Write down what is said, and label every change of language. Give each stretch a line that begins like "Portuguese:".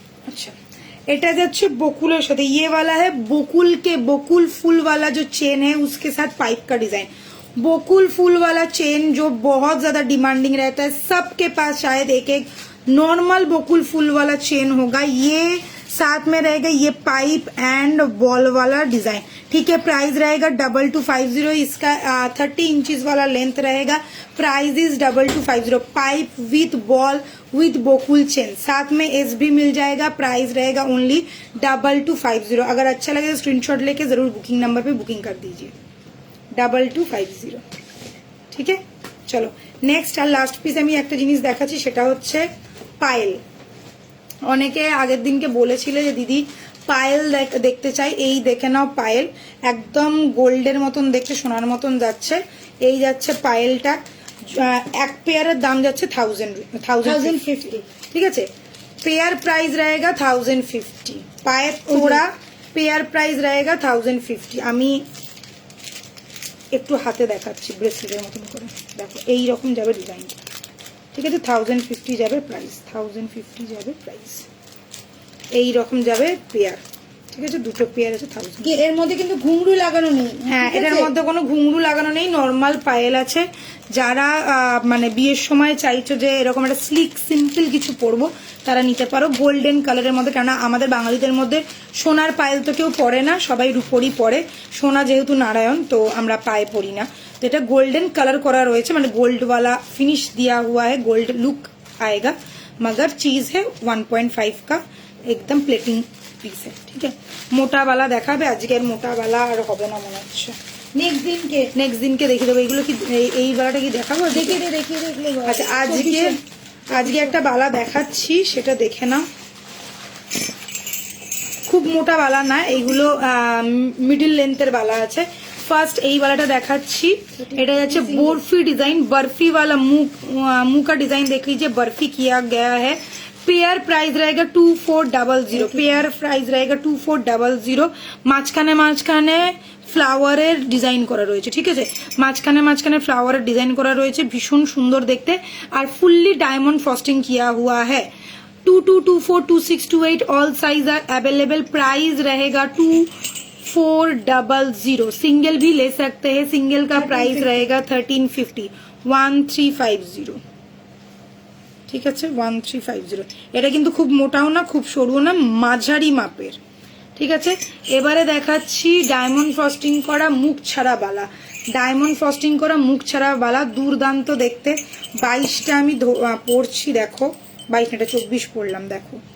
Bangla: अच्छा, এটা যাচ্ছে বকুলের সাথে।
Hindi: ये वाला है बकुल के, बकुल फूल वाला जो चेन है उसके साथ पाइप का डिजाइन। बकुल फूल वाला चेन जो बहुत ज्यादा डिमांडिंग रहता है, सबके पास शायद एक एक नॉर्मल बकुल फूल वाला चेन होगा। ये साथ में रहेगा ये पाइप एंड बॉल वाला डिजाइन। ठीक है, प्राइस रहेगा 2250। इसका 30 इंचेस वाला लेंथ रहेगा।
English: Price is 2250। Pipe with ball with buckle chain,
Hindi: साथ में एस भी मिल जाएगा। प्राइस रहेगा ओनली 2250। अगर अच्छा लगे तो स्क्रीनशॉट लेके जरूर बुकिंग नंबर पे बुकिंग कर दीजिए। 2250। ठीक है, चलो नेक्स्ट
Bangla: আর লাস্ট পিস আমি একটা জিনিস দেখাচ্ছি, সেটা হচ্ছে পায়েল। অনেকে আগের দিনকে বলেছিলে যে দিদি পায়েল দেখতে চাই। এই দেখে নাও পায়েল, একদম গোল্ডের মতন দেখতে, সোনার মতন যাচ্ছে। এই যাচ্ছে পায়েলটা। এক পেয়ারের দাম যাচ্ছে 1050।
Hindi: ঠিক আছে, पेयर प्राइस रहेगा 1050। पायर थोड़ा पेयर प्राइस रहेगा 1050।
Bangla: আমি একটু হাতে দেখাচ্ছি ব্রেসলেটের মতন করে, দেখো এই রকম যাবে ডিজাইনটা। ঠিক আছে, 1050 যাবে প্রাইস, 1050 যাবে প্রাইস। এই রকম যাবে পেয়ার। ঠিক আছে, দুটো পেয়ার আছে 1000। এর মধ্যে কিন্তু ঘুঙরু লাগানো নেই। হ্যাঁ, এটার মধ্যে কোনো ঘুঙরু লাগানো নেই, নর্মাল পায়েল আছে। যারা মানে বিয়ের সময় চাইছো যে এরকম একটা স্লিক সিম্পল কিছু পরবো, তারা নিতে পারো গোল্ডেন কালারের মধ্যে। কেননা আমাদের বাঙালিদের মধ্যে সোনার পায়েল তো কেউ পরে না, সবাই রূপোরই পরে। সোনা যেহেতু নারায়ণ, তো আমরা পায়ে পরি না।
Hindi: तो এটা गोल्डन कलर करा रही है, गोल्ड वाला फिनिश दिया हुआ है, गोल्ड लुक आएगा। मगर चीज है 1.5 का, एकदम प्लेटिंग पीस है। ठीक है, मोटा वाला देखा आज के मोटा वाला और
Bangla: হবে না মনে হচ্ছে। নেক্সট দিনকে দেখিয়ে দেবো। এগুলো কি এই বালাটা কি দেখাবো? দেখিয়ে দেখলে। আচ্ছা, আজকে একটা বালা দেখাচ্ছি, সেটা দেখে নাও। খুব মোটা বালা না, এইগুলো মিডল লেন্থের বালা আছে। ফার্স্ট এই वालाটা দেখাচ্ছি, এটা যাচ্ছে বরফি ডিজাइन,
Hindi: बर्फी वाला मुंह का डिजाइन देख लीजिए, बर्फी किया गया है। पेयर प्राइस रहेगा 2400। पेयर प्राइस रहेगा 2400।
Bangla: মাঝখানে মাঝখানে ফ্লাওয়ারের ডিজাইন করা রয়েছে। ঠিক আছে, মাঝখানে মাঝখানে ফ্লাওয়ারের ডিজাইন করা রয়েছে, ভীষণ সুন্দর দেখতে। আর ফুললি
Hindi: डायमंड फ्रॉस्टिंग किया हुआ है। 2224, 2628
English: All size are available.
Hindi: Price रहेगा 2400। सिंगल भी ले सकते हैं, सिंगल का प्राइस रहेगा 1350।
Bangla: 1350। ঠিক আছে, 1350। এটা কিন্তু খুব মোটাও না, খুব সরুও না, মাঝারি মাপের। ঠিক আছে, এবারে দেখাচ্ছি ডায়মন্ড ফ্রস্টিং করা মুখ ছাড়া বালা। ডায়মন্ড ফ্রস্টিং করা মুখ ছাড়া বালা, দুর্দান্ত দেখতে। 22টা আমি পরছি, দেখো 22 এটা 24 পরলাম, দেখো